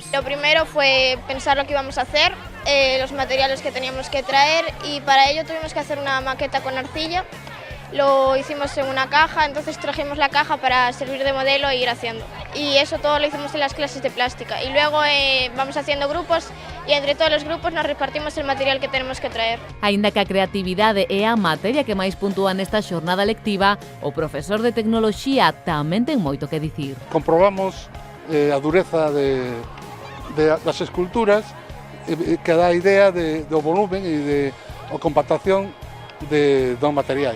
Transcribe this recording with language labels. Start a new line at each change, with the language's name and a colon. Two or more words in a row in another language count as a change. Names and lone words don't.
Spanish: Lo primero fue pensar lo que íbamos a hacer, los materiales que teníamos que traer y para ello tuvimos que hacer una maqueta con arcilla. Lo hicimos en una caja, entonces trajimos la caja para servir de modelo e ir haciendo. Y eso todo lo hicimos en las clases de plástica. Y luego vamos haciendo grupos y entre todos los grupos nos repartimos el material que tenemos que traer.
Galician: Aínda que a creatividade é a materia que máis puntúa nesta xornada lectiva, o profesor de Tecnoloxía tamén ten moito que dicir. Comprobamos a dureza das esculturas que dá a idea do volumen e da compactación do material.